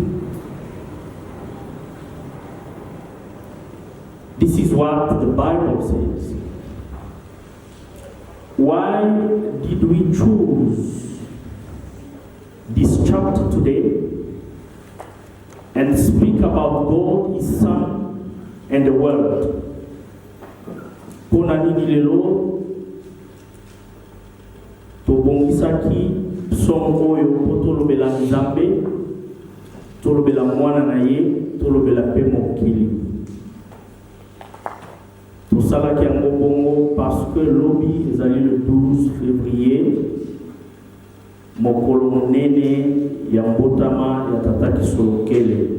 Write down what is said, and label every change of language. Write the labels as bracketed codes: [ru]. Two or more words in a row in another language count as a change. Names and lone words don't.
[en] This is what the Bible says. Why did we choose this chapter today and speak about God, His Son, and the world? [ln] Pona nini lelo tobongisaki psomo oyo po tolobela Nzambe, tolobela mwana na ye, tolobela pe mokili. Tosalaki yango bongo [fr] parce que [ln] lobi ezali [fr] le 12 février, [ln] mokolo monene ya mbotama ya Tata Kisolokele.